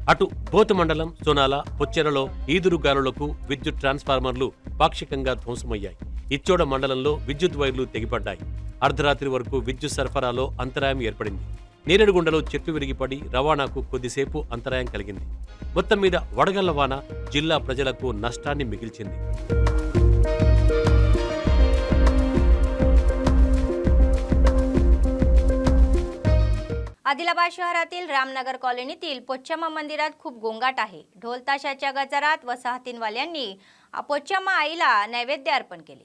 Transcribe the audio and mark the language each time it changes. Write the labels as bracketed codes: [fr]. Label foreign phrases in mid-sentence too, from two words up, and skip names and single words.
[te] అటు బోత్ మండలం సోనాల పొచ్చెరలో ఈదురుగాలులకు విద్యుత్ ట్రాన్స్ఫార్మర్లు పాక్షికంగా ధ్వంసమయ్యాయి. ఇచ్చోడ మండలంలో విద్యుత్ వైర్లు తెగిపడ్డాయి. అర్ధరాత్రి వరకు విద్యుత్ సరఫరాలో అంతరాయం ఏర్పడింది. నేరేడుగుండలో చెట్టు విరిగిపడి రవాణాకు కొద్దిసేపు అంతరాయం కలిగింది. మొత్తం మీద వడగళ్ల వాన జిల్లా प्रजలకు నష్టాన్ని మిగిల్చింది. [mr] आदिलाबाद शहरातील रामनगर कॉलनीतील पोच्चम्मा मंदिरात खूप गोंगाट आहे. ढोल ताशाच्या गजरात वसाहतींवाल्यांनी पोच्चम्मा आईला नैवेद्य अर्पण केले.